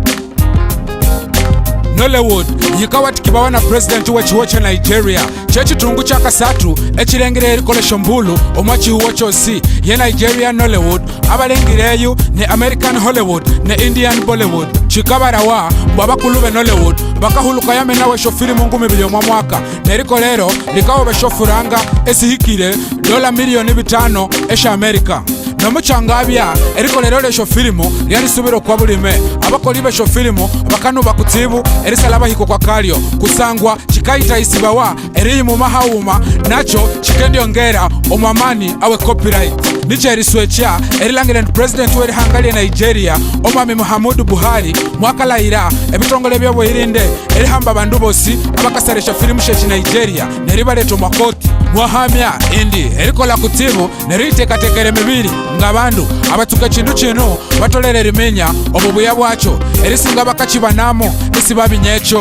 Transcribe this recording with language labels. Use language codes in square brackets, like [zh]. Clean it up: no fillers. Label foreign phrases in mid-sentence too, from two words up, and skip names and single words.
[koo] Nollywood yikawatikibwa na president w'ekiwo kya Nigeria kyekitungu kya kasatu ekirengera erikolesha mbulu omwa kiwo kyosi ye Nigeria Nollywood abalengireyo ne American Hollywood ne Indian Bollywood kikabarawa bw'abakulu be Nollywood bakahuluka yamenawe shofirimu 2,000,000 mu mwaka nerikolero likawo beshofuranga esihikire $5,000,000 esha America. Nomuchangabya erikolero lesho filimu lyalisuubira okwa bulime abakoli besho filimu bakanuba kutibu erisalaba hiko kwa kalyo kusangwa kikayitayisibawa eri mu mahawuma nacho kikendyongera omwamani awe copyright nicho eriswecha erilangire president w'eri hangali Nigeria omwami Muhammadu Buhari mwakalayira ebitongole by'obwirinde erihamba bandu bosi abakasaresha filimu shechi Nigeria neribaleeta mwakoti mwahamya indi erikola kutibu neriteekateekera emibiri ng'abandu abatuka kindu kino batolera erimenya obubuya bwakyo erisinga bakakibanamu nisibabinya ekyo.